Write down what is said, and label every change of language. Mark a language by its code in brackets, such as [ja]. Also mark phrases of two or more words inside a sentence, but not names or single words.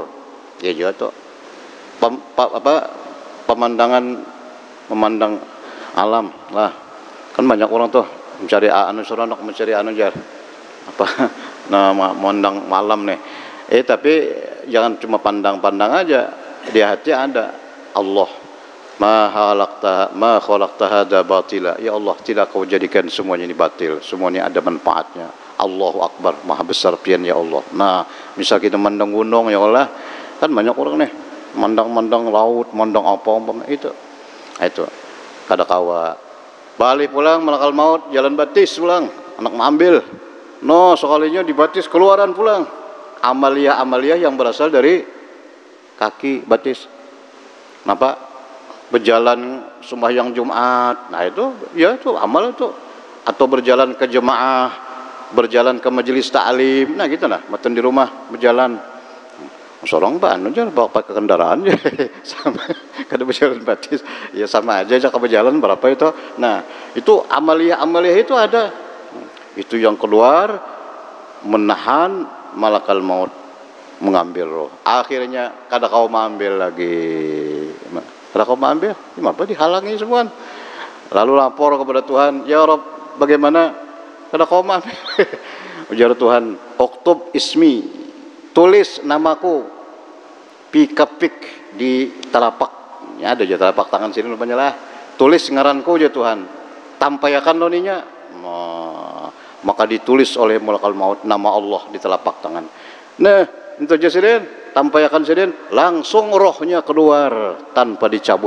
[id] Ya juga tuh memandang alam lah. Kan banyak orang tuh mencari seronok mencari jar apa nah memandang malam nih. Tapi jangan cuma pandang aja, di hati ada Allah. [ar] ما خلقت هذا باطلا. يا الله, [id] tidak kau jadikan semuanya ini batil, semuanya ada manfaatnya. [ar] الله أكبر, [bjn] maha besar pian [ar] يا الله. [id] Nah, misal kita mandang gunung [ar] يا الله, [id] kan banyak orang nih mandang laut, mandang apa itu. [bjn] Itu kada kawa. Balik pulang [ar] ملك الموت, [bjn] jalan batis pulang, anak mengambil. No, sekalinya dibatis keluaran pulang. Amalia yang berasal dari kaki batis. [id] Kenapa? Berjalan sembahyang Jumat. Nah, itu ya itu amal itu. Atau berjalan ke jemaah, berjalan ke majelis ta'lim. Nah, gitu lah. [bjn] Matan di rumah berjalan. Sorong ban aja bawa pakai kendaraan aja. Sama kada berjalan batis. [id] Ya sama aja berjalan berapa itu. Nah, itu amalia itu ada. Itu yang keluar menahan [ar] ملك الموت [id] mengambil roh. [bjn] Akhirnya kada kau mengambil lagi. Kada kau mengambil, kenapa dihalangi semua? Lalu lapor kepada Tuhan, [ar] يا رب, [bjn] bagaimana? Kada kau mengambil. Ujar Tuhan, [ar] اكتب اسمي, [bjn] tulis namaku, pikapik di telapak. Ya ada aja telapak tangan sini rupanya lah. Tulis ngaranku aja Tuhan. Tampayakan loninya. [id] Maka ditulis oleh [ar] ملك الموت [id] nama Allah di telapak tangan. [bjn] Nah, itu aja sidin, tampayakan sidin, langsung rohnya keluar tanpa dicabut.